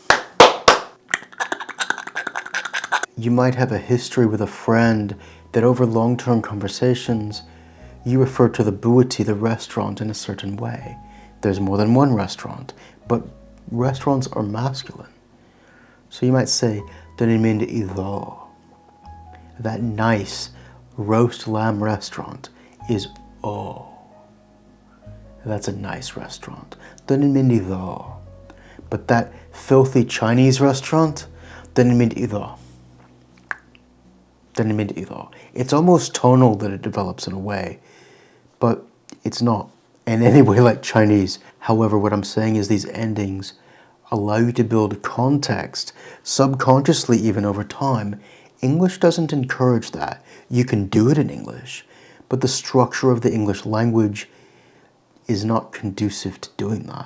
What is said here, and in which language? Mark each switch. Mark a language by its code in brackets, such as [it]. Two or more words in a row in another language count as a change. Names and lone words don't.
[en] You might have a history with a friend that over long-term conversations, you refer to the bwyty, the restaurant, in a certain way. There's more than one restaurant, but restaurants are masculine. So you might say, [cy] "Dyn ni'n mynd iddo." [en] That nice roast lamb restaurant is o. That's a nice restaurant. [cy] Dyn ni'n mynd iddo. [en] But that filthy Chinese restaurant, [cy] dyn ni'n mynd iddo. Dyn ni'n mynd iddo. [en] It's almost tonal that it develops in a way, but it's not in any way like Chinese. However, what I'm saying is these endings allow you to build context, subconsciously even over time. English doesn't encourage that. You can do it in English, but the structure of the English language is not conducive to doing that.